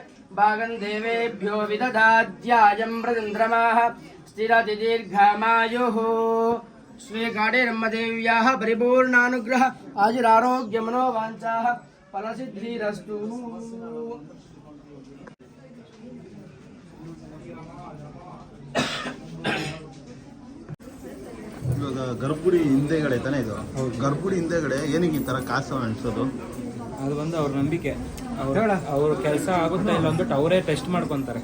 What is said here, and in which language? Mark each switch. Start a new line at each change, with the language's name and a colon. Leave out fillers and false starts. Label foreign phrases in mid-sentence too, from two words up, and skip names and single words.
Sanskrit: भागं देवेभ्यो विदधात्यायं प्रचन्द्रमाः स्थिरति दीर्घमायुः श्रीकाटेरम्मदेव्याः परिपूर्णानुग्रह आयुरारोग्यमनोवाञ्छाः फलसिद्धिरस्तु।
Kannada: ಇವಾಗ ಗರ್ಭಗುಡಿ ಹಿಂದೆಗಡೆ ತಾನೇ ಇದು? ಗರ್ಭಗುಡಿ ಹಿಂದೆಗಡೆ ಏನಕ್ಕೆ ಈ ಥರ ಕಾಸು ಅನ್ಸೋದು? ಅದು ಬಂದು ಅವ್ರ ನಂಬಿಕೆ. ಅವ್ರ ಕೆಲಸ ಆಗುತ್ತೆ ಇಲ್ಲ ಅಂದ್ಬಿಟ್ಟು ಅವರೇ ಟೆಸ್ಟ್ ಮಾಡ್ಕೊಂತಾರೆ.